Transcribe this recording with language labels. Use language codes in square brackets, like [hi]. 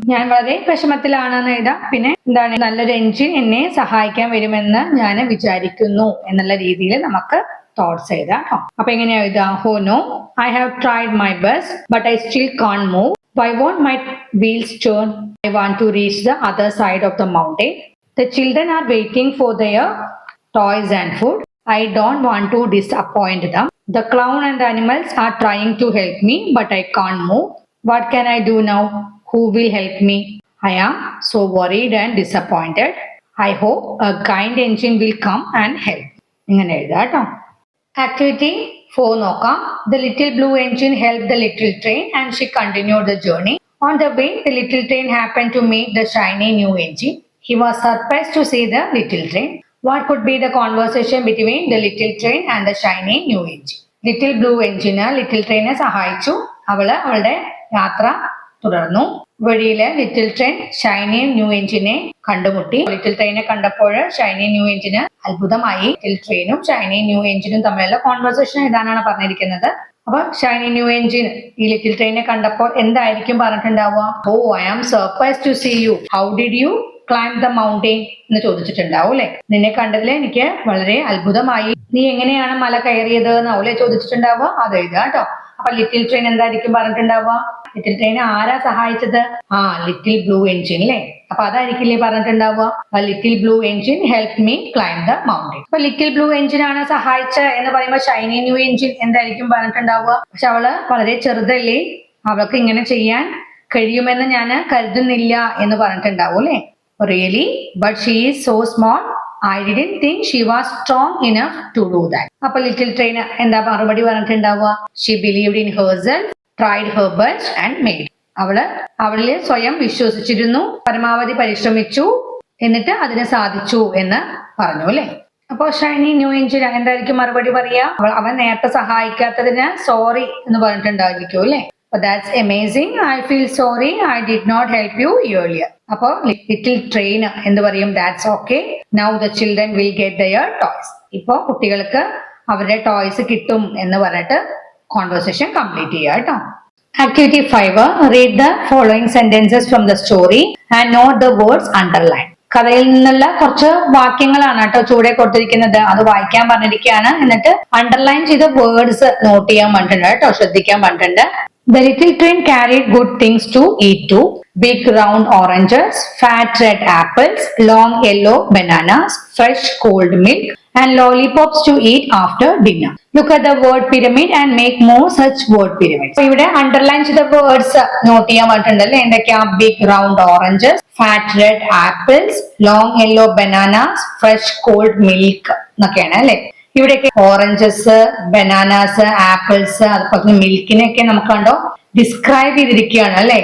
[ml] ഞാൻ വളരെ വിഷമത്തിലാണെന്ന് എഴുതാം. പിന്നെ എന്താണ്? നല്ലൊരു എൻജിൻ എന്നെ സഹായിക്കാൻ വരുമെന്ന് ഞാൻ വിചാരിക്കുന്നു എന്നുള്ള രീതിയിൽ നമുക്ക് തോട്ട്സ് എഴുതാം കേട്ടോ. അപ്പൊ എങ്ങനെയാ എഴുതാം? [en] Oh no, I have tried my best but I still can't move. Why won't my wheels turn? I want to reach the other side of the mountain. The children are waiting for their toys and food. I don't want to disappoint them. The clown and the animals are trying to help me, but I can't move. What can I do now? Who will help me? I am so worried and disappointed. I hope a kind engine will come and help. [ml] ഇങ്ങനെ എഴുതാം കേട്ടോ. Activity 4 നോക്കാം. [en] The little blue engine helped the little train and she continued the journey. On the way, the little train happened to meet the shiny new engine. He was surprised to see the little train. What could be the conversation between the little train and the shiny new engine? [ml] Little blue engine little ട്രെയിനെ സഹായിച്ചു. അവളുടെ യാത്ര തുടർന്നു. വഴിയിലെ little train shiny new എഞ്ചിനെ കണ്ടുമുട്ടി. Little ട്രെയിനെ കണ്ടപ്പോൾ shiny new എഞ്ചിന് അത്ഭുതമായി. Little ട്രെയിനും shiny new എഞ്ചിനും തമ്മിലുള്ള കോൺവെർസേഷൻ ഇതാനാണ് പറഞ്ഞിരിക്കുന്നത്. അപ്പൊ ഷൈനി ന്യൂ എഞ്ചിൻ ഈ ലിറ്റിൽ ട്രെയിനെ കണ്ടപ്പോൾ എന്തായിരിക്കും പറഞ്ഞിട്ടുണ്ടാവുക? [en] Oh, I am surprised to see you. How did you climb the mountain [ml] എന്ന് ചോദിച്ചിട്ടുണ്ടാവും അല്ലെ. നിന്നെ കണ്ടതിൽ എനിക്ക് വളരെ അത്ഭുതമായി, നീ എങ്ങനെയാണ് മല കയറിയത് എന്നാവൂലെ ചോദിച്ചിട്ടുണ്ടാവുക. അത് എഴുതുക കേട്ടോ. അപ്പൊ ലിറ്റിൽ ട്രെയിൻ എന്തായിരിക്കും പറഞ്ഞിട്ടുണ്ടാവുക? ലിറ്റിൽ ട്രെയിൻ ആരാ സഹായിച്ചത്? [en] Little blue engine അല്ലേ. അപ്പൊ അതായിരിക്കില്ലേ പറഞ്ഞിട്ടുണ്ടാവുക. Little blue engine help me climb the mountain. [ml] അപ്പൊ ലിറ്റിൽ ബ്ലൂ എൻജിൻ ആണ് സഹായിച്ച എന്ന് പറയുമ്പോൾ ഷൈനി ന്യൂ എൻജിൻ എന്തായിരിക്കും പറഞ്ഞിട്ടുണ്ടാവുക? പക്ഷെ അവള് വളരെ ചെറുതല്ലേ, അവൾക്ക് ഇങ്ങനെ ചെയ്യാൻ കഴിയുമെന്ന് ഞാൻ കരുതുന്നില്ല എന്ന് പറഞ്ഞിട്ടുണ്ടാവും അല്ലെ. [en] Really but she is so small, I didn't think she was strong enough to do that. [ml] അപ്പൊ ലിറ്റിൽ ട്രെയിൻ എന്താ മറുപടി പറഞ്ഞിട്ടുണ്ടാവുക? [en] She believed in herself, tried her best and made. [ml] അവളിൽ സ്വയം വിശ്വസിച്ചിരുന്നു, പരമാവധി പരിശ്രമിച്ചു, എന്നിട്ട് അതിന് സാധിച്ചു എന്ന് പറഞ്ഞു അല്ലെ. അപ്പൊ ഷൈനി ന്യൂ എൻജിൻ എന്തായിരിക്കും മറുപടി പറയാ? അവൻ നേരത്തെ സഹായിക്കാത്തതിന് സോറി എന്ന് പറഞ്ഞിട്ടുണ്ടായിരിക്കും അല്ലെ. [en] But that's amazing. I feel sorry I did not help you earlier. [ml] അപ്പൊ ലിറ്റിൽ ട്രെയിൻ എന്ത് പറയും? [en] That's okay. Now the children will get their toys. [ml] ഇപ്പൊ കുട്ടികൾക്ക് അവരുടെ ടോയ്സ് കിട്ടും എന്ന് പറഞ്ഞിട്ട് കോൺവെർസേഷൻ കംപ്ലീറ്റ് ചെയ്യുക കേട്ടോ. [en] Activity 5, read the following sentences from the story and note the words underlined. [ml] കഥയിൽ നിന്നുള്ള കുറച്ച് വാക്യങ്ങളാണ് കേട്ടോ ചൂടെ കൊടുത്തിരിക്കുന്നത്. അത് വായിക്കാൻ പറഞ്ഞിരിക്കുകയാണ്. എന്നിട്ട് അണ്ടർലൈൻ ചെയ്ത വേർഡ്സ് നോട്ട് ചെയ്യാൻ പറഞ്ഞിട്ടുണ്ട് കേട്ടോ, ശ്രദ്ധിക്കാൻ പറഞ്ഞിട്ടുണ്ട്. [en] The little train carried good things to eat too. Big round oranges, fat red apples, long yellow bananas, fresh cold milk, and lollipops to eat after dinner. Look at the word pyramid and make more such word pyramids. [ml] ഇവിടെ underline ചെയ്ത words not ചെയ്യാൻ പറഞ്ഞിട്ടുണ്ടല്ലേ. എന്തൊക്കെയാ? [en] big round oranges, fat red apples, long yellow bananas, fresh cold milk [ml] എന്നൊക്കെയാണ് അല്ലെ. ഇവിടെയൊക്കെ oranges, bananas, apples, അതുപോലെ മിൽക്കിനെയൊക്കെ നമുക്ക് കണ്ടോ ഡിസ്ക്രൈബ് ചെയ്തിരിക്കുകയാണ് അല്ലെ.